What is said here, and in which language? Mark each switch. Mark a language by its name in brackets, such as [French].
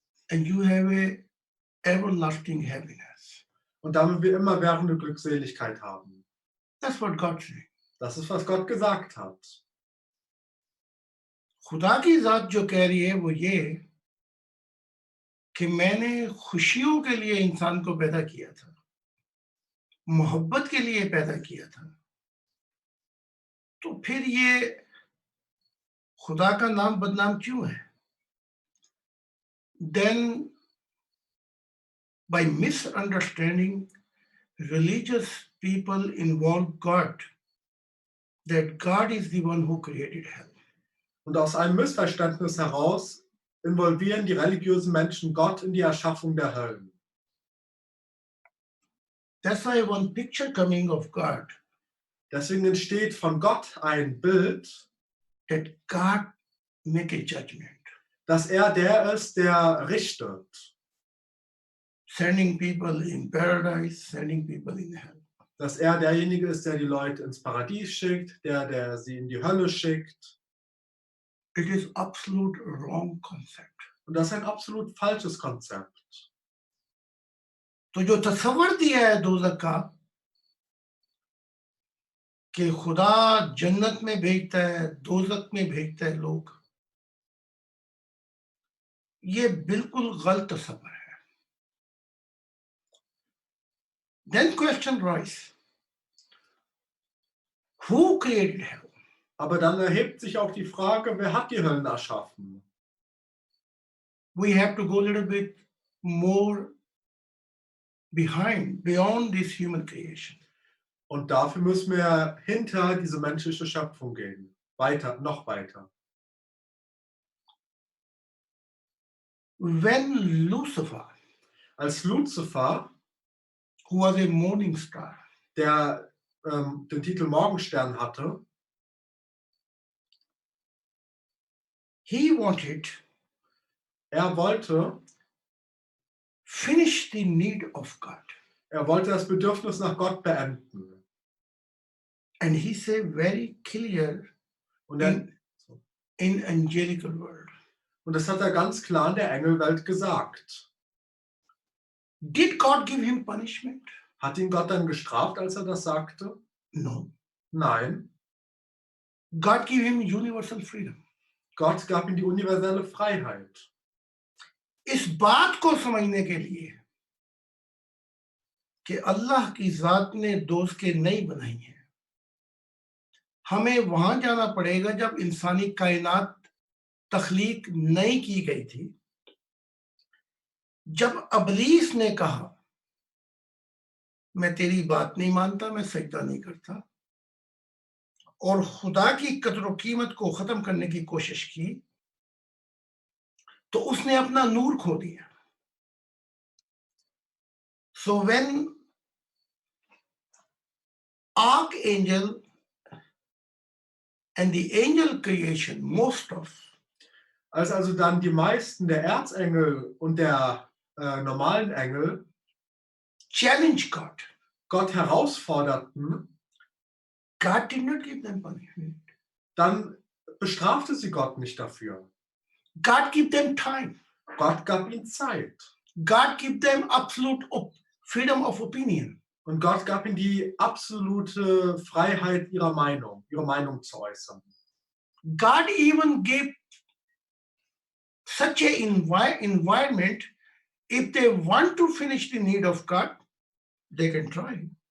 [English] and you have a everlasting happiness. [German] und damit wir immerwährende Glückseligkeit haben. [English] That's what God said. [German] Das ist, was Gott gesagt hat. [Hindi] खुदा की ज़ात जो कह रही है वो ये कि मैंने खुशियों के लिए इंसान को पैदा किया था, मोहब्बत के लिए पैदा किया था, तो फिर ये खुदा का नाम बदनाम क्यों है? [English] Then by misunderstanding, religious people involve God, that God is the one who created hell. [German] Und aus einem Missverständnis heraus involvieren die religiösen Menschen Gott in die Erschaffung der Höllen. [English] That's why one picture coming of God, [German] Deswegen entsteht von Gott ein Bild, [English] that God make a judgment, [German] dass er der ist, der richtet. [English] sending people in paradise, sending people in hell. [German] Dass er derjenige ist, der die Leute ins Paradies schickt, der sie in die Hölle schickt. [English] It is absolute wrong concept. [German] Und das ist ein absolut falsches Konzept. [Hindi] तो जो तस्वर दिया है दोज़ख का कि खुदा जन्नत में भेजता है, दोज़ख में भेजता है लोग, ये बिल्कुल गलत तस्वर है। [English] Then question arises, who created hell? [German] Aber dann erhebt sich auch die Frage, wer hat die Höllen erschaffen? [English] We have to go a little bit more beyond this human creation. [German] Und dafür müssen wir hinter diese menschliche Schöpfung gehen. Weiter, noch weiter. [English] When Lucifer, [German] Als Luzifer, [English] who was a morning star, [German] der den Titel Morgenstern hatte, [English] he wanted [German] er wollte [English] finish the need of God. [German] das Bedürfnis nach Gott beenden. [English] And he said very clear [German] Und, er, [English] in angelical world. [German] und das hat er ganz klar in der Engelwelt gesagt. [English] Did God give him punishment? [German] Hat ihn Gott dann gestraft, als er das sagte? [English] No. [German] Nein. [English] God gave him universal freedom. [German] Gott gab ihm die universelle Freiheit. [Hindi] इस बात को समझने के लिए कि अल्लाह की जात ने दोस्तें नहीं बनाई हैं, हमें वहां जाना पड़ेगा जब इंसानी कायनात तख्लीक नहीं की गई थी, जब अबलीस ने कहा मैं तेरी बात नहीं मानता, मैं सजदा नहीं करता, और खुदा की कदर व कीमत को खत्म करने की कोशिश की, तो उसने अपना नूर खो दिया. [English] So when archangel and the angel creation, most of, [German] Als also dann die meisten der Erzengel und der normalen Engel [English] challenge [German] Gott herausforderten, [English] God did not give them punishment. [German] dann bestrafte sie Gott nicht dafür. [English] God gave them time. [German] Gott gab ihnen Zeit. [English] God gave them absolute freedom of opinion. [German] Und Gott gab ihnen die absolute Freiheit, ihre Meinung zu äußern. [English] God even gave such an environment, if they want to finish the need of God, they can try.